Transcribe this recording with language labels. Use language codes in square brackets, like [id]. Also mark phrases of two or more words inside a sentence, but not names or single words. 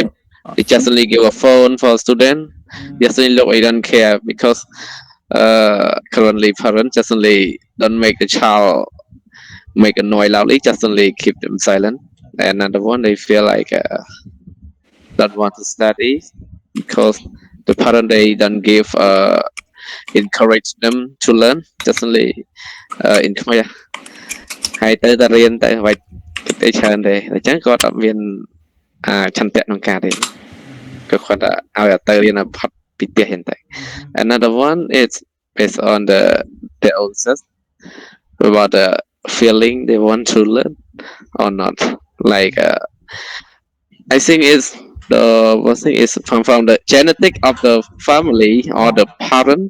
[en] They just only give a phone for a student. Just only look, they don't care because currently parents just only don't make the child make a noise loudly, just only keep them silent. And another one, they feel like don't want to study because the parent they don't give encourage them to learn, just only in Khmer [km] ហើយទៅតែរៀនតែអ្វីគិតអីច្រើនទេអញ្ចឹងគាត់អត់មានឆន្ទៈក្នុងការរៀនគឺគាត់ឲ្យទៅរៀនផុតពីផ្ទះហ្នឹងតែ [en] Another one is based on their own sense about the feeling they want to learn or not. Like I think it's the one thing is from the genetic of the family or the parent.